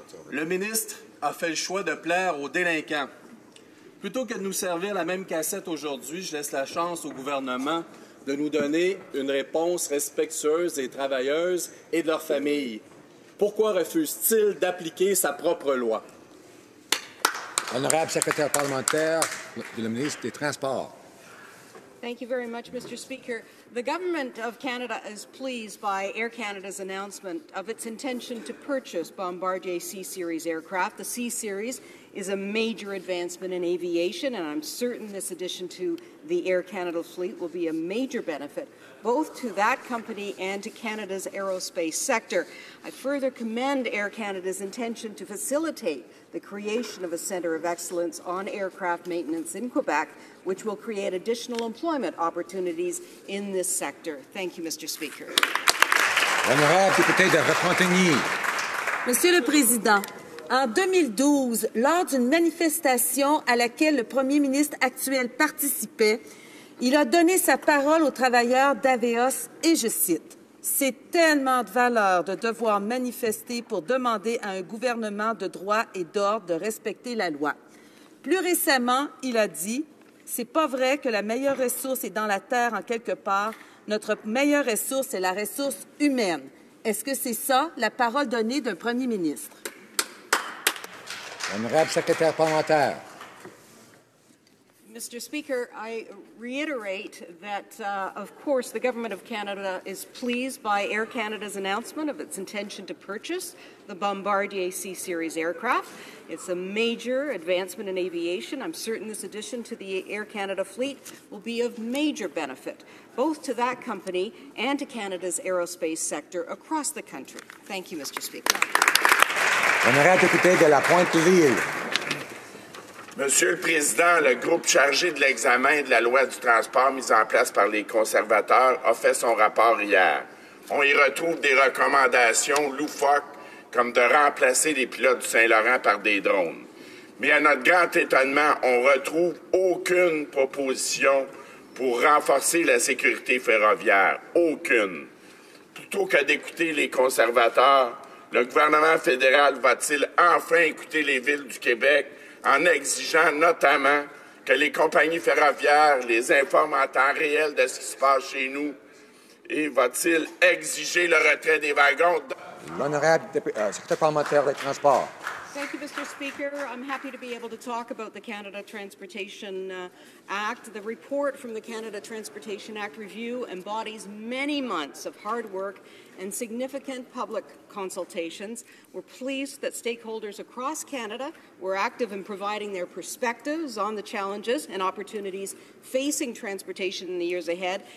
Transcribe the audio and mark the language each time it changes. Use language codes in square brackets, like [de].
[fr] Le ministre a fait le choix de plaire aux délinquants. Plutôt que de nous servir la même cassette aujourd'hui, je laisse la chance au gouvernement de nous donner une réponse respectueuse des travailleuses et de leurs familles. Pourquoi refuse-t-il d'appliquer sa propre loi? Honorable secrétaire parlementaire, le ministre des Transports. [en] Thank you very much, Mr. Speaker. The Government of Canada is pleased by Air Canada's announcement of its intention to purchase Bombardier C-Series aircraft. The C-Series is a major advancement in aviation, and I'm certain this addition to the Air Canada fleet will be a major benefit both to that company and to Canada's aerospace sector. I further commend Air Canada's intention to facilitate the creation of a centre of excellence on aircraft maintenance in Quebec, which will create additional employment opportunities in this sector. Thank you, Mr. Speaker. [fr] Honorable député de Repentigny. Monsieur le Président, en 2012, lors d'une manifestation à laquelle le premier ministre actuel participait, il a donné sa parole aux travailleurs d'AVEOS et je cite « C'est tellement de valeur de devoir manifester pour demander à un gouvernement de droit et d'ordre de respecter la loi. » Plus récemment, il a dit « C'est pas vrai que la meilleure ressource est dans la terre en quelque part. Notre meilleure ressource est la ressource humaine. » Est-ce que c'est ça, la parole donnée d'un premier ministre? Honorable secrétaire parlementaire. [en] Mr. Speaker, I reiterate that, of course, the Government of Canada is pleased by Air Canada's announcement of its intention to purchase the Bombardier C-Series aircraft. It's a major advancement in aviation. I'm certain this addition to the Air Canada fleet will be of major benefit, both to that company and to Canada's aerospace sector across the country. Thank you, Mr. Speaker. [fr] Honorable député de la Pointe-Lille. Monsieur le Président, le groupe chargé de l'examen de la loi du transport mise en place par les conservateurs a fait son rapport hier. On y retrouve des recommandations loufoques comme de remplacer les pilotes du Saint-Laurent par des drones. Mais à notre grand étonnement, on ne retrouve aucune proposition pour renforcer la sécurité ferroviaire. Aucune. Plutôt que d'écouter les conservateurs, le gouvernement fédéral va-t-il enfin écouter les villes du Québec en exigeant notamment que les compagnies ferroviaires les informent en temps réel de ce qui se passe chez nous? Et va-t-il exiger le retrait des wagons? L'honorable secrétaire parlementaire des Transports. [en] Thank you, Mr. Speaker. I'm happy to be able to talk about the Canada Transportation Act. The report from the Canada Transportation Act review embodies many months of hard work and significant public consultations. We're pleased that stakeholders across Canada were active in providing their perspectives on the challenges and opportunities facing transportation in the years ahead.